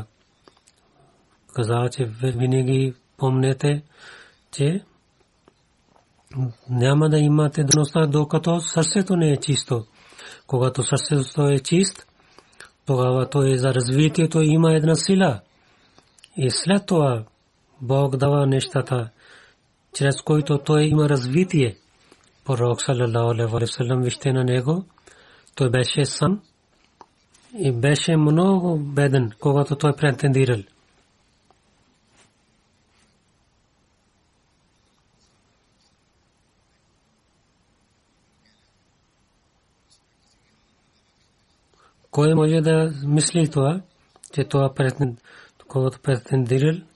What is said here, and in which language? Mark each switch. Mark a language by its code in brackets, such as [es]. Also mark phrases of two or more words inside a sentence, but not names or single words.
[bg] Каза, че винаги помнете, че няма да имате дъността, докато сърцето не е чисто. Когато сърцето е чист, тогава той за развитието има една сила. И след това Бог дава нещата, чрез които той има развитие. [ar] Пророк صلى الله عليه وسلم, [bg] вижте на него, той беше сам и беше много беден, когато той претендирал. Кой може да мисли това, че това претендирал,